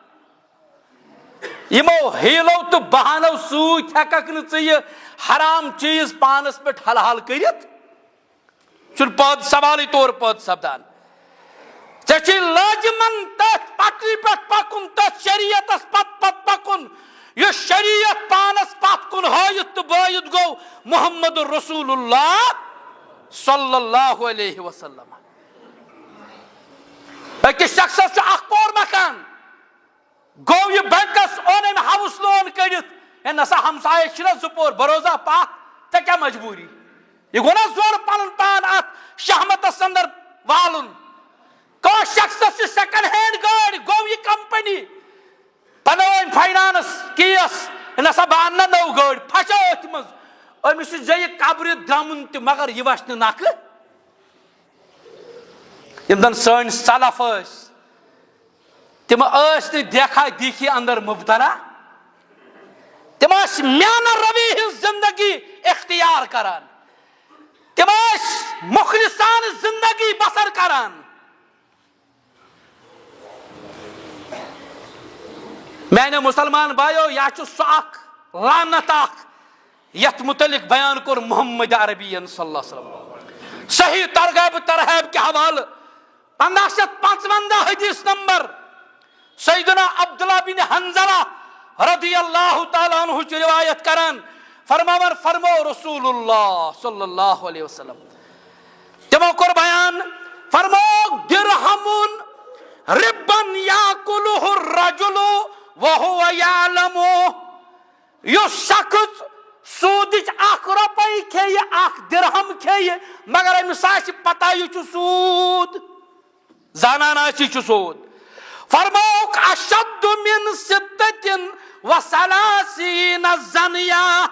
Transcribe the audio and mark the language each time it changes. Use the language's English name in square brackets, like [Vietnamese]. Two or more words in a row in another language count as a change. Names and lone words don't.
[Kashmiri] یِمو ہیٖلو تہٕ بہانو سۭتۍ ہٮ۪ککھ نہٕ ژٕ یہِ حرام چیٖز پانس پٮ۪ٹھ حلال کٔرِتھ چھُنہٕ پٲدٕ سوالٕے طور پٲدٕ سپدان ژےٚ چھُے لٲزِمن تٔتھۍ پٹرِ پٮ۪ٹھ پکُن تٔتھۍ شریعتس پتہٕ پکُن یُس شریعت پانس پتھ کُن ہٲیِتھ تہٕ بٲیِتھ گوٚو محمد [Arabic] رسول اللہ صلی اللہ علیہ وسلم [Kashmiri] أکِس شخصس چھُ اکھ پور مکان گوٚو یہِ بینکس اوٚن أمۍ [English] house loan [Kashmiri] کٔڑِتھ ہے نسا ہمسایس چھِنہ زٕ پور بروزا پتھ ژےٚ کیٛاہ مجبوٗری یہِ گوٚو نہ زورٕ پنُن پان اتھ شہمتس اندر والُن کٲنٛسہِ شخصس چھِ [English] second hand [Kashmiri] گٲڑۍ گوٚو یہِ کمپنی بنٲوٕنۍ فاینانس کیس نسا بہٕ انہٕ نہ نٔو گٲڑۍ پھسیو أتھۍ منٛز أمِس چھُ زیٚیہِ قبرِ درٛمُن تہِ مگر یہِ وچھِ نہٕ نکھٕ یِم زن سٲنۍ سلف ٲسۍ تِم ٲسۍ نہٕ دیکھا دیکھی اندر مبتلا تِم ٲسۍ میانہ روی ہٕنٛز زندگی اختیار کران تِم ٲسۍ مخلصانہ زندگی بسر کران میانیو مسلمان بایو یا چھُ سُہ اکھ لعنت اکھ یتھ متعلق بیان کوٚر محمد عربین [Arabic] صلی اللہ علیہ وسلم [Kashmiri] صحیح ترغیب ترہیب کے حوالہ 1555 حدیث نمبر سیدنا عبداللہ بن حنظلہ [Arabic] رضی اللہ تعالیٰ عنہ [Kashmiri] چھ روایت کران فرماون فرمو [Arabic] رسول اللہ صلی اللہ علیہ وسلم [Kashmiri] تمو کوٚر بیان فرمو [Arabic] درہمن ربن یاکلہ الرجل وہو یعلم [Kashmiri] یُس شخص سوٗدٕچ اکھ رۄپے کھیٚیہِ اکھ درہم کھیٚیہِ مگر أمِس آسہِ پتہ یہِ چھُ سوٗد زانان آسہِ یہِ چھُ سوٗد فرموک [Arabic] اشد من ستتن وثلاثین زنیا